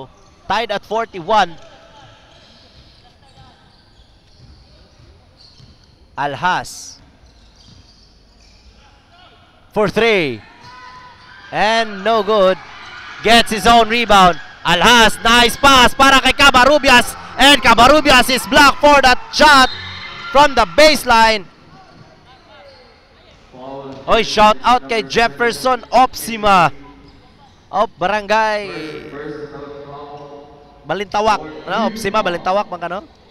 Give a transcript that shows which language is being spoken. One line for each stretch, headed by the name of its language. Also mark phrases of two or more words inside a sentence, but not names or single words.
English: Tied at 41. Alhas. For 3. And no good. Gets his own rebound. Alhas, nice pass
Filipino: para kay
English: Cabarubias. And Cabarubias is blocked for that shot from the baseline. Oy, shout out kay Jefferson Opsima of Barangay Balintawak.
Filipino: Ano, Opsima, Balintawak bang kano?